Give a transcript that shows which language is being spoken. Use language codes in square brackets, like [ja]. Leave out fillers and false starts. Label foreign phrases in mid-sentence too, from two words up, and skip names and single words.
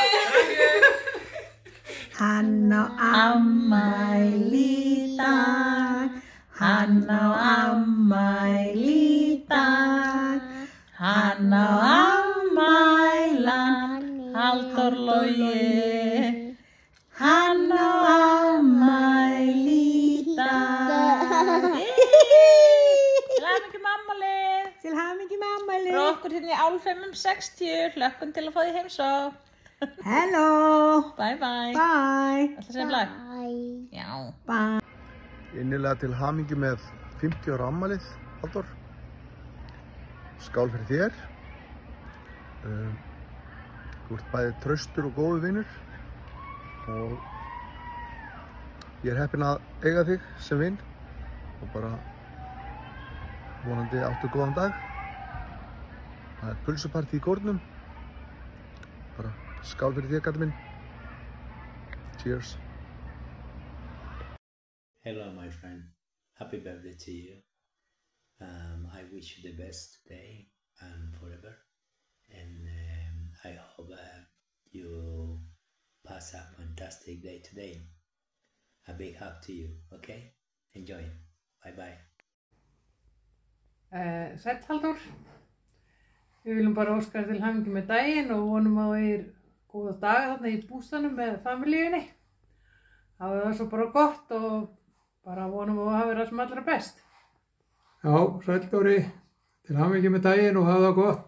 [is] Hann á afmæli í dag, hann á afmæli í dag, hann á afmælan Halldór Logi, hann á afmæli í dag. Til hamingju með afmælið. Til hamingju með afmælið. Frá okkur hérna í Álfheimum 60, hlökkum til að fá því heimsókn. [en] Hello. Bye bye. Bye. [is] Ætla að segja lag? Já. [en] Bye. [is] Innilega til hamingju með 50 ára afmælið, Halldór. Skál fyrir þér. Þú ert bæði traustur og góður vinur og ég er heppinn að eiga þig sem vin og bara vonandi áttu góðan dag. Það er pulsupartí í kórnum. Bara skál fyrir þér, gæti minn. [en] Cheers. Hello, my friend. Happy birthday to you. I wish you the best today and forever. And I hope you pass a fantastic day today. A big hug to you, okay? Enjoy. Bye bye. [is] Sæll Halldór. Við viljum bara óska þér til hamingju með daginn og vonum að þér góða daga þarna í bústanum með familíunni. Hafið það svo bara gott og bara vonum að hafa það sem allra best. Já, sæll Dóri, til hamingju með daginn og hafa það gott.